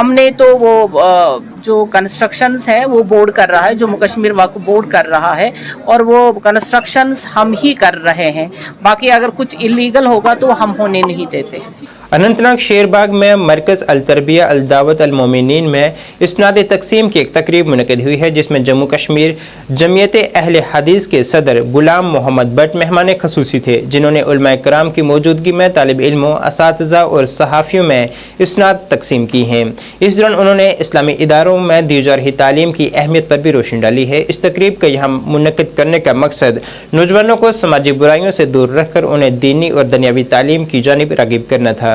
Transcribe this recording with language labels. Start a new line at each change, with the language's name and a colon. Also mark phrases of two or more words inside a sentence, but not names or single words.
Urdu: ہم نے تو وہ جو کنسٹرکشنز ہے وہ بورڈ کر رہا ہے، جموں کشمیر وقف بورڈ کر رہا ہے، اور وہ کنسٹرکشنز ہم ہی کر رہے ہیں. باقی اگر کچھ الیگل ہوگا تو ہم ہونے نہیں دیتے. اننت ناگ شیرباغ میں مرکز التربیہ الدعوت المومنین میں اسناد تقسیم کی ایک تقریب منعقد ہوئی ہے، جس میں جموں کشمیر جمعیت اہل حدیث کے صدر غلام محمد بھٹ مہمان خصوصی تھے، جنہوں نے علما کرام کی موجودگی میں طالب علموں، اساتذہ اور صحافیوں میں اسناد تقسیم کی ہیں. اس دوران انہوں نے اسلامی اداروں میں دی جا رہی تعلیم کی اہمیت پر بھی روشنی ڈالی ہے. اس تقریب کا یہاں منعقد کرنے کا مقصد نوجوانوں کو سماجی برائیوں سے دور رکھ کر انہیں دینی اور دنیاوی تعلیم کی جانب راغب کرنا تھا.